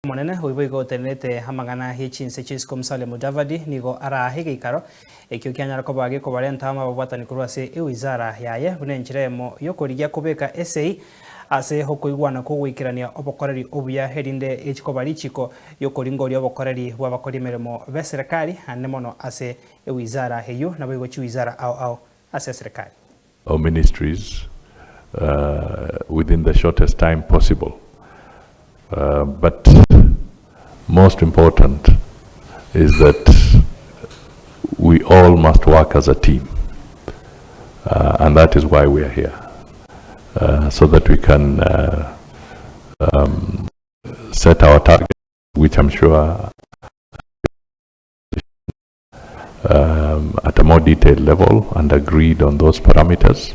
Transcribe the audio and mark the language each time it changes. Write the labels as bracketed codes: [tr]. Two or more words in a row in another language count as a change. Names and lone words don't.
[guz] Monene hoibo tenete hamagana hichinse chisco Msale Mudavadi nigo ara EGEIKARO ekyo kyanyara ko bage ko barenta ama babatani kurwase wizara yaye bunenjiremo yokorigia KOBEKA Esei ase hokoigwana ko gwikirania obokoreri obuya herinde echiko RICHIKO yokoringori obokoreri bw'abakoremeremo Bw'Eserekari anemono ase wizara heyo nabo chi wizara au ase serikali. [en] Our ministries within the shortest time possible. But most important is that we all must work as a team, and that is why we are here, so that we can set our target, which I'm sure at a more detailed level and agreed on those parameters.